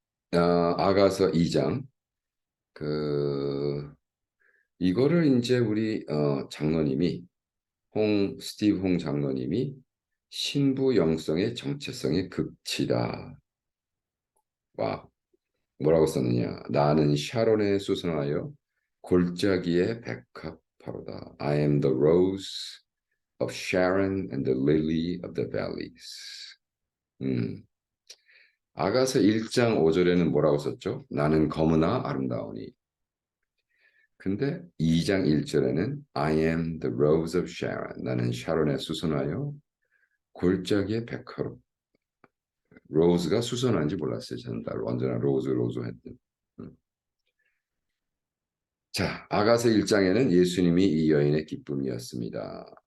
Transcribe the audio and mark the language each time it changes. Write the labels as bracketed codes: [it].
[ko] 아가서 2장 그 이거를 이제 우리 장로님이 스티브 홍 장로님이 신부 영성의 정체성의 극치다. 와, 뭐라고 썼느냐? 나는 샤론에 수선하여 골짜기의 백합화로다. [en] I am the rose of Sharon and the lily of the valleys. [ko] 음, 아가서 1장 5절에는 뭐라고 썼죠? 나는 검으나 아름다우니. 근데 2장 1절에는 [en] I am the rose of Sharon. [ko] 나는 샤론에 수선하여 골짜기의 백화로. 로즈가 수선한지 몰랐어요. 저는 다 언제나 로즈 했던. 음. 자, 아가서 1장에는 예수님이 이 여인의 기쁨이었습니다.